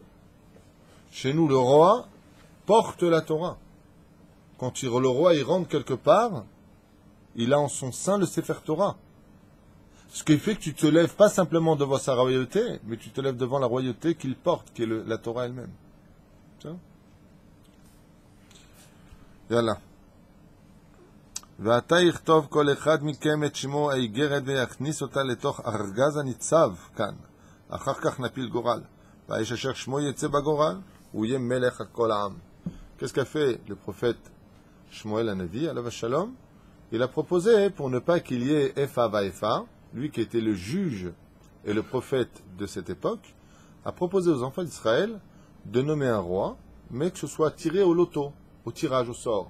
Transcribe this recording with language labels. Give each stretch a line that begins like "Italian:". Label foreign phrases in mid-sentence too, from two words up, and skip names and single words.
French: Chez nous, le roi porte la Torah. Quand le roi il rentre quelque part, il a en son sein le Sefer Torah. Ce qui fait que tu te lèves pas simplement devant sa royauté, mais tu te lèves devant la royauté qu'il porte, qui est la Torah elle-même. Yalla.
Hebrew: ועתה יכתוב כל אחד מכם את שמו האיגרת ויכניס אותה לתוך ארגז הניצב כאן. אחר כך נפיל גורל. והאיש אשר שמו יצא בגורל, הוא יהיה מלך על כל העם.
French: Qu'est-ce qu'a fait le prophète Shmuel Hanavi,
Hebrew: עליו השלום?
French: Il a proposé, pour ne pas qu'il y ait
Hebrew: איפה ואיפה,
French: lui qui était le juge et le prophète de cette époque, a proposé aux enfants d'Israël de nommer un roi, mais que ce soit tiré au loto, au tirage au sort.